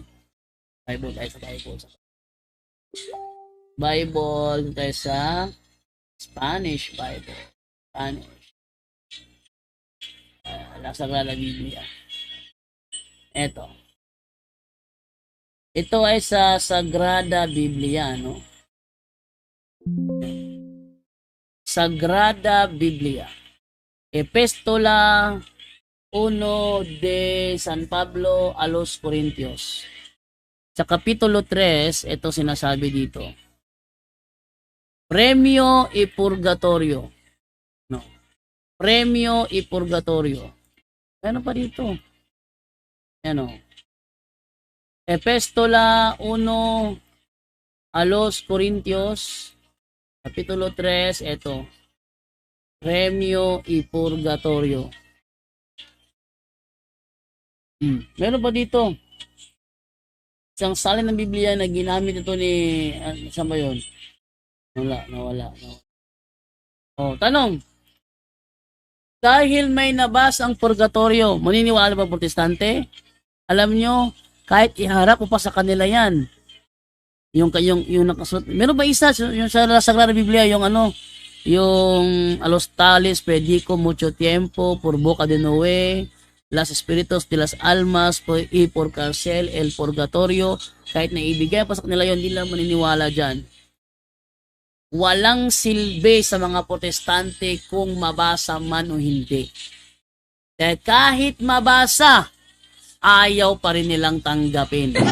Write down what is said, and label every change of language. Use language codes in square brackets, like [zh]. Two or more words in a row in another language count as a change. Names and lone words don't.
[tl] Bible tayo sa Bible. Bible tayo sa [en] Spanish Bible. [tl] Spanish. La Sagrada Biblia. Eto. Ito ay sa Sagrada Biblia, no? Sagrada Biblia. [es] Epistola 1 de San Pablo a los Corintios. [tl] Sa Kapitulo 3, ito sinasabi dito. [es] Premio y purgatorio. No. Premio y purgatorio. [tl] Ano pa dito? Ano? [es] Epistola 1 a los Corintios, Kapitulo 3, ito. Premio y purgatorio. [tl] Meron pa dito. Isang salin ng Biblia na ginamit ito ni, saan ba yun? Nawala. Oh, tanong. Dahil may nabasa ang purgatorio, maniniwala ba protestante? Alam nyo, kahit iharap ko pa sa kanila yan. Yung nakasulat. Meron ba isa yung sa Sagrada Biblia, yung yung [es] a los tales predico mucho tiempo por boca de Noé, las espíritus de las almas y por cárcel el purgatorio. [tl] Kahit na ibigay pa sa kanila yun, hindi lang maniniwala dyan. Walang silbi sa mga protestante kung mabasa man o hindi. Kahit mabasa, ayaw pa rin nilang tanggapin.